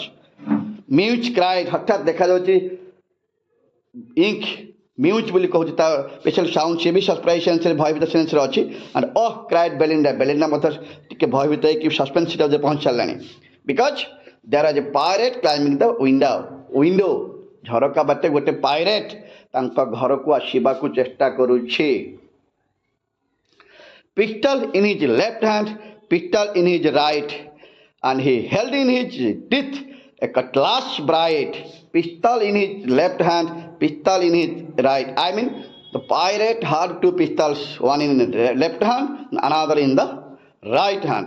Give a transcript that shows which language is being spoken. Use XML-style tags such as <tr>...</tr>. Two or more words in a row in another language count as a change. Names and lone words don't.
<en>Meowch cried,</en> <or>ହଠାତ୍ ଦେଖାଯାଉଛି ଇଙ୍କ ମ୍ୟୁଚ୍ ବୋଲି କହୁଛି, ତା</or> <en>special sound,</en> <or>ସିଏ ବି</or> <en>surprise senseରେ,</en> <or>ଭୟଭୀତ ସେନ୍ସରେ ଅଛି।</or> <en>and oh cried</en> <or>ବେଲିଣ୍ଡା, ବେଲିଣ୍ଡା ମଧ୍ୟ ଟିକେ ଭୟଭୀତ ହେଇକି</or> <en>suspense seatରେ</en> <or>ପହଞ୍ଚି ସାରିଲାଣି।</or> <en>because there is a pirate climbing the window,</en> <or>ଝରକା ବାଟେ ଗୋଟେ ପାଇରେଟ୍ ତାଙ୍କ ଘରକୁ ଆସିବାକୁ ଚେଷ୍ଟା କରୁଛି।</or> <en>Pistol in his left hand, pistol in his right, and he held in his teeth a cutlass bright. Pistol in his left hand, pistol in his right. The pirate had 2 pistols, one in the left hand, another in the right hand.</en>